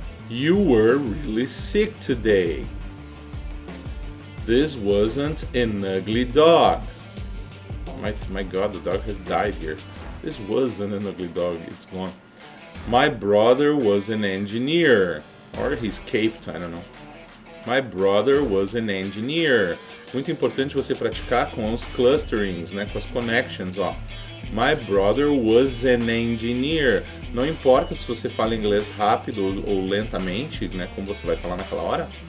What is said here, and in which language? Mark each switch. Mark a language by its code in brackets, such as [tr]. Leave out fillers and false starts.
[en] You were really sick today. This wasn't an ugly dog. My God, the dog has died here. This wasn't an ugly dog, it's gone. My brother was an engineer. Or he's caped, I don't know. My brother was an engineer. [pt] Muito importante você praticar com os clusterings, né, com as connections, ó. [en] My brother was an engineer. [pt] Não importa se você fala inglês rápido ou lentamente, né, como você vai falar naquela hora.